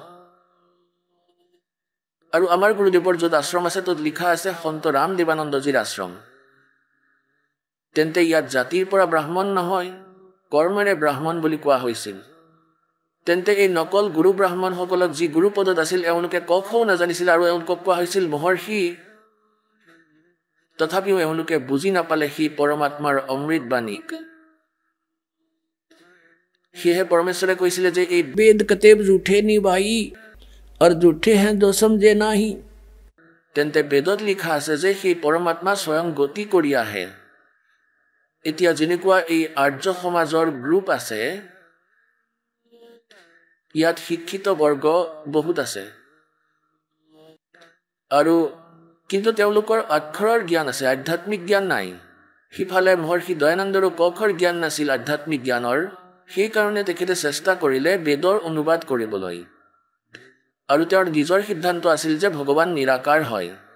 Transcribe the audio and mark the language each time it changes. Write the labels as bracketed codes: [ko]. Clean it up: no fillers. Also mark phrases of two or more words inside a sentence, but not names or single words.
[as] আৰু আমাৰ গুৰুদেৱৰ য'ত আশ্ৰম আছে ত'ত লিখা আছে সন্ত ৰাম দেৱানন্দজীৰ আশ্ৰম তেন্তে ইয়াত জাতিৰ পৰা ব্ৰাহ্মণ নহয় কৰ্মেৰে ব্ৰাহ্মণ বুলি কোৱা হৈছিল তেন্তে এই নকল গুৰু ব্ৰাহ্মণসকলক যি গুৰু পদত আছিল এওঁলোকে ক খও নাজানিছিল আৰু এওঁলোকক কোৱা হৈছিল মহৰ্ষি তথাপিও এওঁলোকে বুজি নাপালে সেই পৰমাত্মাৰ অমৃত বাণীক সেয়েহে পৰমেশ্বৰে কৈছিলে যে এই [hi] वेद कतेब झूठे नहीं भाई और झूठे हैं जो समझे नहीं [as] তেন্তে বেদত লিখা আছে যে সেই পৰমাত্মা স্বয়ং গতি কৰি আহে এতিয়া যেনেকুৱা এই আৰ্য সমাজৰ গ্ৰুপ আছে ইয়াত শিক্ষিত বৰ্গ বহুত আছে আৰু কিন্তু তেওঁলোকৰ অক্ষৰৰ জ্ঞান আছে আধ্যাত্মিক জ্ঞান নাই সিফালে মহৰ্ষি দয়ানন্দৰো কক্ষৰ জ্ঞান নাছিল আধ্যাত্মিক জ্ঞানৰ সেইকাৰণে তেখেতে চেষ্টা কৰিলে বেদৰ অনুবাদ কৰিবলৈ আৰু তেওঁৰ নিজৰ সিদ্ধান্ত আছিল যে ভগৱান নিৰাকাৰ হয়